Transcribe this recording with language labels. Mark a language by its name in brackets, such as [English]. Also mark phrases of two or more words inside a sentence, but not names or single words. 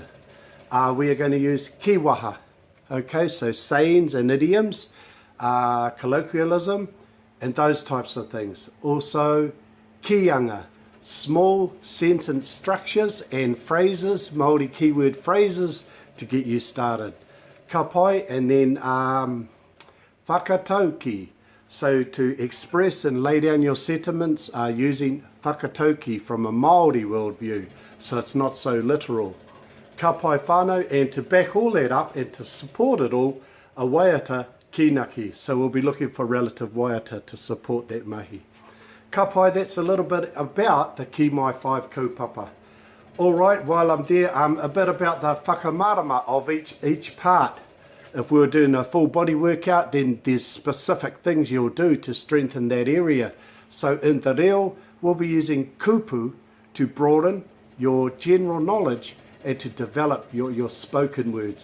[English] We are going to use kiwaha. Okay, so sayings and idioms, colloquialism, and those types of things. Also, kianga, small sentence structures and phrases, Māori keyword phrases to get you started. [Māori] Ka pai, [English] and then whakatauki, so to express and lay down your sentiments using whakatauki from a Māori worldview, so it's not so literal. [Māori] Ka pai whānau, [English] and to back all that up and to support it all, a [Māori] waiata kinaki, [English] so we'll be looking for relative waiata to support that mahi. [Māori] Ka pai, [English] that's a little bit about the Kiimai 5 kaupapa. Alright, while I'm there, a bit about the WHAKAMÄRAMA of each part. If we were doing a full body workout, then there's specific things you'll do to strengthen that area. So in the reo, we'll be using kupu to broaden your general knowledge and to develop your spoken words.